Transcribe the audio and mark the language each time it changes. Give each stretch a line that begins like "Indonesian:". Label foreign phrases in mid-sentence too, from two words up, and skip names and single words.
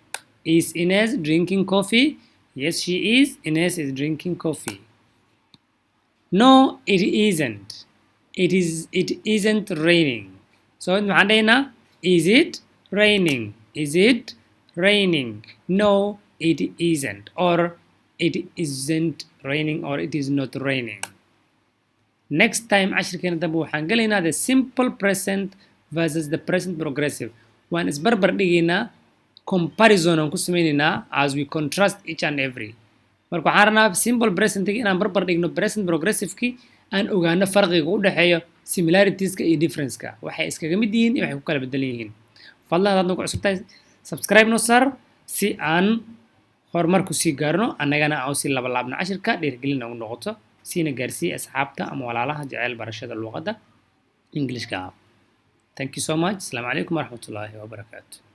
English: yes she is Inez is drinking coffee no it isn't it isn't raining so
Somali: maxaan dhahaynaa
English: is it raining no it isn't or it isn't raining or it is not raining next time
Somali: cashirkeena dambe waxaan gelaynaa
English: the simple present versus the present progressive
Somali: waan isbarbar dhigaynaa
English: comparison
Somali: aan ku sameynaynaa
English: as we contrast each and every
Somali: marka waxaan rabnaa
English: simple presentki
Somali: inaan barbar dhigno
English: present progressiveki
Somali: aan ogaano farqiga u dhexeeyo similaritieskka iyo differenceka waxay iskaga mid yihiin iyo waxay ku kala bedelan yihiin fadlan hadaad nagu cusub tahay subscribe no sar si aan horumar ku sii gaarno annagana aan sii labalaabno cashirka dhiirigelin nagu noqoto siina gaarsiiya asxaabta ama walaalaha jecel barashada luqadda Englishka
English: thank you so much
Arabic: السلام عليكم ورحمة الله وبركاته